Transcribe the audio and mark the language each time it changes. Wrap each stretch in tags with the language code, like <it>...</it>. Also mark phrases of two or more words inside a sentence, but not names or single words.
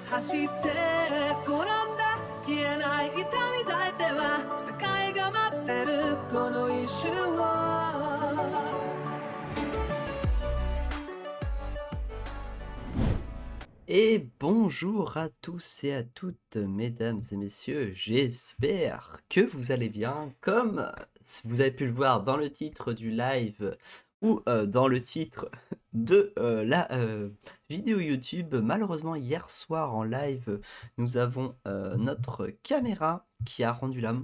<ja>して転んだ消えない痛み抱いては世界が待ってるこの一瞬を</ja> <fr>Et bonjour à tous et à toutes, mesdames et messieurs, j'espère que vous allez bien. Comme vous avez pu le voir dans le titre du live ou dans le titre de la vidéo YouTube, malheureusement hier soir en live, nous avons notre caméra qui a rendu l'âme.</fr>